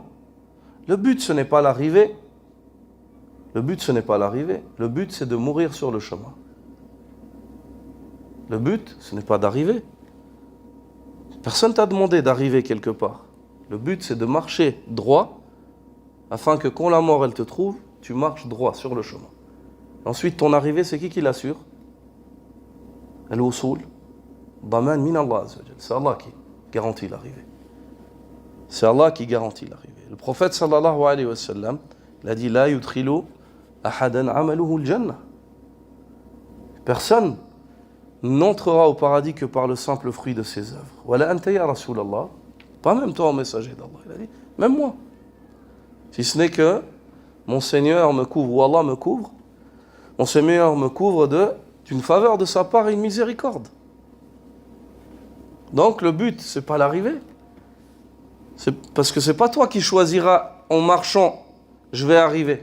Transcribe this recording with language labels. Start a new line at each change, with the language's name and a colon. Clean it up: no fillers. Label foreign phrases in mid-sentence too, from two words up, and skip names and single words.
French: Le but, ce n'est pas l'arrivée. Le but, c'est de mourir sur le chemin. Le but, ce n'est pas d'arriver. Personne t'a demandé d'arriver quelque part. Le but, c'est de marcher droit, afin que quand la mort, elle te trouve, tu marches droit sur le chemin. Ensuite, ton arrivée, c'est qui l'assure?
Arabic: الوصول، ضمان من الله.
French: C'est Allah qui garantit l'arrivée. C'est Allah qui garantit l'arrivée. Le prophète
Arabic: صلى الله عليه وسلم,
French: il a dit,
Arabic: لا يدخل أحدا عمله الجنة.
French: Personne n'entrera au paradis que par le simple fruit de ses œuvres.
Arabic: ولا أنت يا رسول الله,
French: pas même toi, messager d'Allah. Il a dit, même moi. Si ce n'est que mon Seigneur me couvre, ou Allah me couvre, mon Seigneur me couvre d'une faveur de sa part et une miséricorde. Donc le but, c'est pas l'arrivée. C'est parce que c'est pas toi qui choisiras en marchant, je vais arriver.